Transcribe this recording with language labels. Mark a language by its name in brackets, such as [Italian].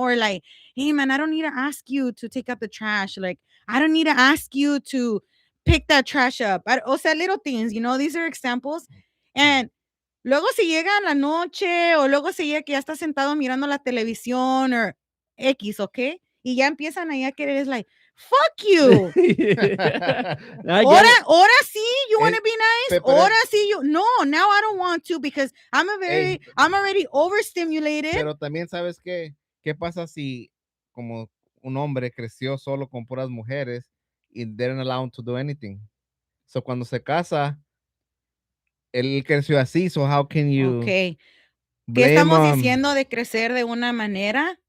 [English] Or like, hey man, I don't need to ask you to take out the trash. Like, I don't need to ask you to pick that trash up. [Spanish] O sea, [English] little things, you know, these are examples. [Spanish] And luego si llega la noche o luego si llega que ya está sentado mirando la televisión or X, ¿ok? Y ya empiezan ahí a querer, es [English] like, fuck you. I get it. [Spanish] Ahora sí, [English] you want to [Spanish] Es- [English] be nice. [Spanish] pero- Ahora sí, no, [English] now I don't want to because I'm already overstimulated. [Spanish] Pero también sabes qué pasa si como un hombre creció solo con puras mujeres y [English] didn't allow him to do anything. [Spanish] So cuando se casa, él creció así. [English] So how can you [Spanish] Ok, ¿qué [English] blame [Spanish] estamos [English] him [Spanish] diciendo de crecer de una manera?